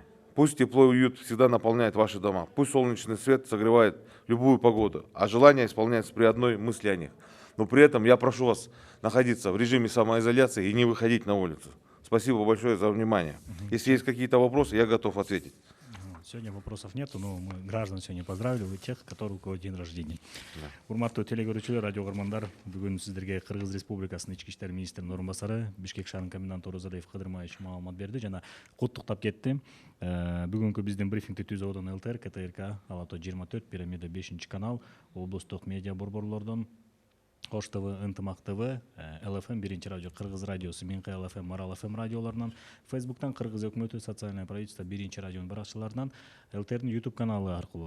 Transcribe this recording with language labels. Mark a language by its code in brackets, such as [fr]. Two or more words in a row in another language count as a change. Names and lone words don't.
[ru] Пусть тепло и уют всегда наполняет ваши дома, пусть солнечный свет согревает любую погоду, а желания исполняются при одной мысли о них. Но при этом я прошу вас находиться в режиме самоизоляции и не выходить на улицу. Спасибо большое за внимание. Если есть какие-то вопросы, я готов ответить. Сегодня вопросов нету, но мы граждан сегодня поздравили, вы тех, у кого день рождения. [ky] Урматтуу теле көрүүчүлөр, радио угармандар, бүгүн сиздерге Кыргыз Республикасынын ички иштер министринин орун басары, Бишкек шаарынын коменданты Орозалиев Кадырмаевич маалымат берди жана куттуктап кетти. Бүгүнкү биздин брифингди түзүүдөн ЛТР, КТРК, Алато 24, Пирамида 5 канал, облустук медиа борборлордон Ош ТВ, Ынтымак ТВ, ЛФМ 1 радио, Кыргыз радиосу, Минка ЛФМ, Марал ФМ радиолорунан, Фейсбуктан Кыргыз өкмөтү, [ru] социальное правительство [ky] 1 радионун баракчаларынан, ЛТРдин YouTube каналы аркылуу.